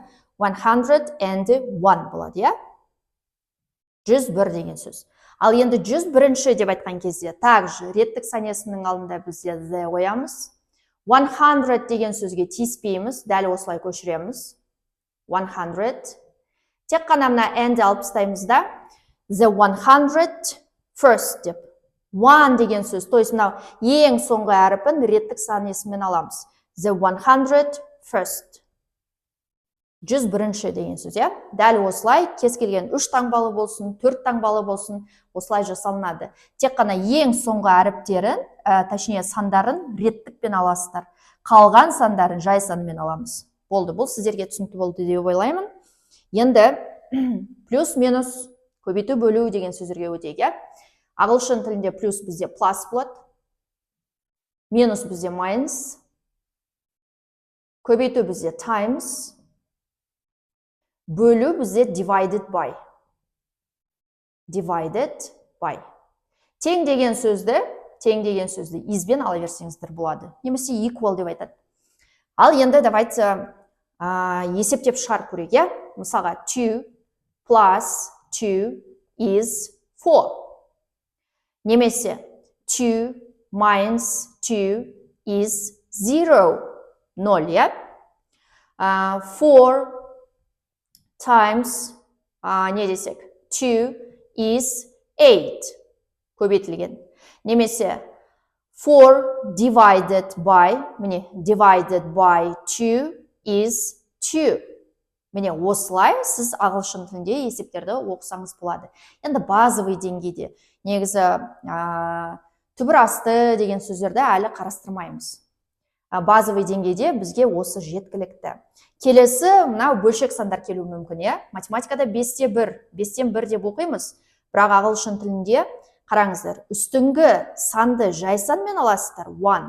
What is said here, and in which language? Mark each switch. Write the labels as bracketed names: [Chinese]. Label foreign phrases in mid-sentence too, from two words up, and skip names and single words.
[Kazakh] 101 болады, 101 деген сөз. Ал енді 101-ші деп айтқан кезде, также реттік санесінің алдында бізде the қоямыз. 100 деген сөзге тиіспейміз, дәл осылай көшіреміз. 100. Тек қана мына and алып тастаймыз да, [English] the 101st деп. [Kazakh] 1 деген сөз, [Russian] то есть [Kazakh] мынау ең соңғы әріпін реттік санесімен аламыз. [English] The 101st. [Kazakh] 101-ші деген сөз, Дәл осылай, кез келген 3 таңбалы болсын, 4 таңбалы болсын, осылай жасалынады. Тек қана ең соңғы әріптерін, точнее сандарын реттікпен аласыздар. Қалған сандарын жай санмен аламыз. Болды, бұл сіздерге түсінікті болды деп ойлаймын. Енді плюс, минус, көбейту, бөлу деген сөздерге өтейік, Ағылшын тілінде плюс бізде plus болады, минус бізде minus, көбейту бізде times, бөлу бізде [English] divided by. Divided by. [Kazakh] Тең деген сөзді избен ала берсеңіздер болады. Немесе equal деп айтады. Ал енді давайте есептеп шығарып көрейік, Мысалға [English] 2 plus 2 is 4. Немесе 2 minus 2 is 0. 0, 4 times, [Kazakh] не десек, [English] 2 is 8. [Kazakh] Көбейтілген. Немесе [English] 4 divided by, міне, divided by 2 is 2. [Kazakh] Міне, осылай сіз ағылшын тілінде есептерді оқысаңыз болады. Енді базовый деңгейде, негізі түбір асты деген сөздерді әлі қарастырмаймыз. Базовый деңгейде бізге осы жеткілікті. Келесі, мынау бөлшек сандар келуі мүмкін, Математикада 5-те 1 деп оқимыз, бірақ ағылшын тілінде қараңыздар, үстіңгі санды жай санмен аласыздар, 1.